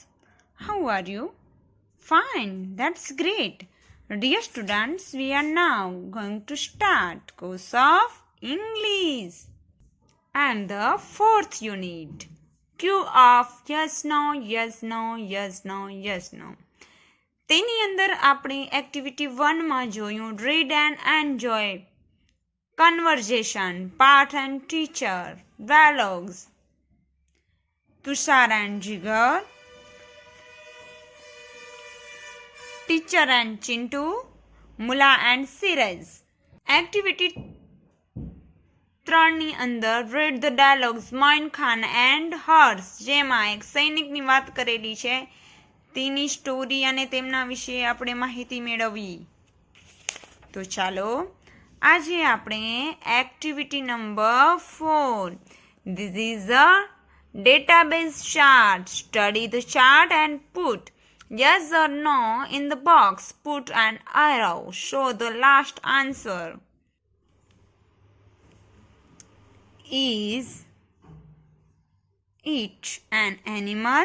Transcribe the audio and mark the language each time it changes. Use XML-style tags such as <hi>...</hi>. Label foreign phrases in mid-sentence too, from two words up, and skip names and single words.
<en>How are you? Fine, that's great. Dear students, we are now going to start course of English and the fourth unit. Q of yes, no, yes, no, yes, no, yes, no.</en> <gu>તેની અંદર આપણે એક્ટિવિટી 1 માં જોયું</gu> <en>read and enjoy, conversation, part and teacher, dialogues. Tushar and Jigar, Teacher and Chintu, Mula and Siraj. Activity 3</en> <gu>ની અંદર</gu> <en>read the dialogues Moin Khan and Hers,</en> <gu>જેમાં એક સૈનિકની વાત કરેલી છે, તેની સ્ટોરી અને તેમના વિશે આપણે માહિતી મેળવી. તો ચાલો આજે આપણે</gu> <en>activity number</en> <gu>4.</gu> <en>This is a database chart. Study the chart and put yes or no in the box. Put an arrow. Show the last answer. Is it an animal?</en>